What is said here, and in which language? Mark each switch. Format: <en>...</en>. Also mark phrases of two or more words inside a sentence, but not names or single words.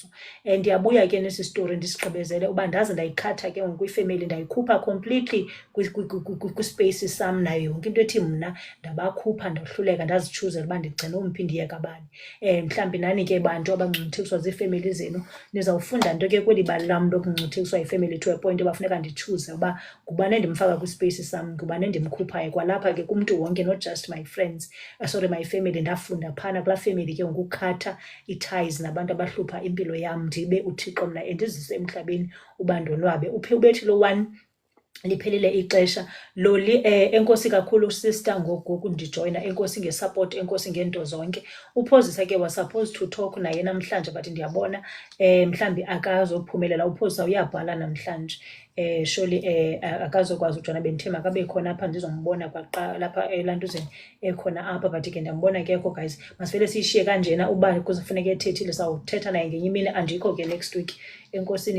<xh>Ndiyabuya ke nesi story ndisigqibezele uba ndaze ndayikhatha ke ngokwifamily, ndayikhupha completely kwispace sam nayo yonke into ethi mna ndabakhupha ndahluleka ndazichuzela uba ndigcine umphi ndiyeka bani. Mhlawumbi nani ke bantu abangcungcuthekiswa ziifemeli zenu nizawufunda nto ke kweli bali lam lokungcungcuthekiswa yifamily</xh> <en>to a point</en> <xh>yoba funeka ndichuze uba ngubani endimfaka kwispace sam, ngubani endimkhuphayo. Kwalapha ke kumntu wonke,</xh> <en>not just my friends, my family,</en> <xh>ndafunda phana kulaa family ke ngokukhatha ii-ties nabantu abahlupha impilo yam, ndibe uThixo mna endizise emhlabeni uba ndonwabe. Uphe ubethi lo one liphelile ixesha. Loli, enkosi kakhulu sister ngoku ndijoyina, enkosi ngesupport, enkosi ngeento zonke. Uphosisa ke</xh> <en>was supposed to talk</en> <xh>naye namhlanje but ndiyabona mhlambi akazophumelela. Uphosisa uyabhala namhlanje. Surely akazokwazi ujona, bendithe makabe khona apha ndizombona lapha elantuzeni ekhona apha, but ke ndiyambona kekho. Guys, masivele siyishiye kanjena. Uba kuzofuneka ethethile sawuthetha naye ngenye imini, andikho ke</xh> <en>next week.</en>